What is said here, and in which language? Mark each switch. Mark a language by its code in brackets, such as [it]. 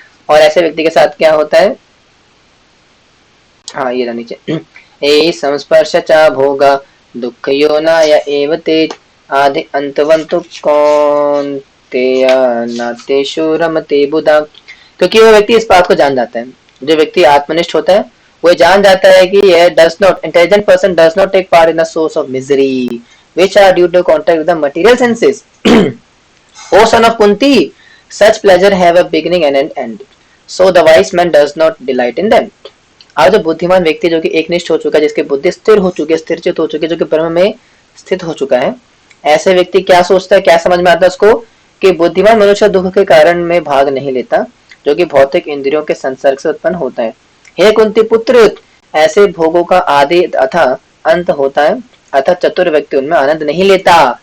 [hi] और ऐसे व्यक्ति के साथ क्या होता है, हाँ ये नीचे, [sa] ए संस्पर्श चा भोगा दुख योना या एवते आदि अंतवंतु कौन्तेय नातेषु रमते बुधा। [hi] क्योंकि वो व्यक्ति इस बात को जान जाता है, जो व्यक्ति आत्मनिष्ठ होता है वो जान जाता है कि ये [en] Does not intelligent person does not take part in the source of misery which are due to contact with the material senses. O son of Kunti, such pleasure have a beginning and an end. So the wise man does not delight in them. [hi] आज जो बुद्धिमान व्यक्ति जो कि एकनिष्ठ हो चुका है, जिसकी बुद्धि स्थिर हो चुकी है, स्थिरचित हो चुकी है, जो कि ब्रह्म में स्थित हो चुका है, ऐसे व्यक्ति क्या सोचता है, क्या समझ में आता है उसको कि बुद्धिमान मनुष्य दुख के कारण में भाग नहीं लेता, जो कि भौतिक इंद्रियों के संसर्ग से उत्पन्न होता है। हे कुंती पुत्र, ऐसे भोगों का आदि अथा अंत होता है, अतः चतुर व्यक्ति उनमें आनंद नहीं लेता।